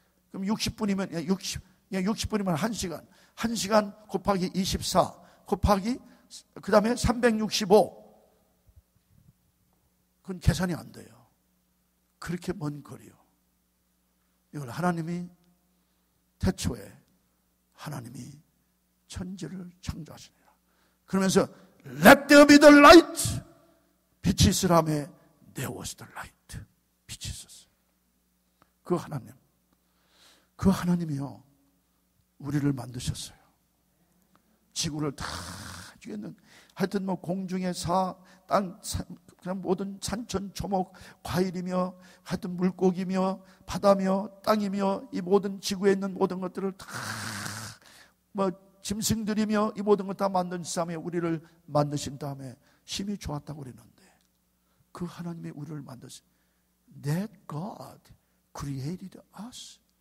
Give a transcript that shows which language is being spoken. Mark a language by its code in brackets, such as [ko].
[ko] 그럼 60분이면 60분이면 1시간. 1시간 곱하기 24 곱하기 그다음에 365. 그건 계산이 안 돼요. 그렇게 먼 거리요. 이걸 하나님이 태초에 하나님이 천지를 창조하시니라. 그러면서 [en] Let there be the light. [ko] 빛이 있으라며 [en] there was the light. [ko] 빛이 있었어요. 그 하나님이요 우리를 만드셨어요. 지구를 다 주겠는 하여튼 뭐 공중의 땅 그냥 모든 산천 초목 과일이며 하여튼 물고기며 바다며 땅이며 이 모든 지구에 있는 모든 것들을 다 뭐 짐승들이며 이 모든 것 다 만든 다음에 우리를 만드신 다음에 힘이 좋았다고 그랬는데 그 하나님이 우리를 만드신 [en] That God created us.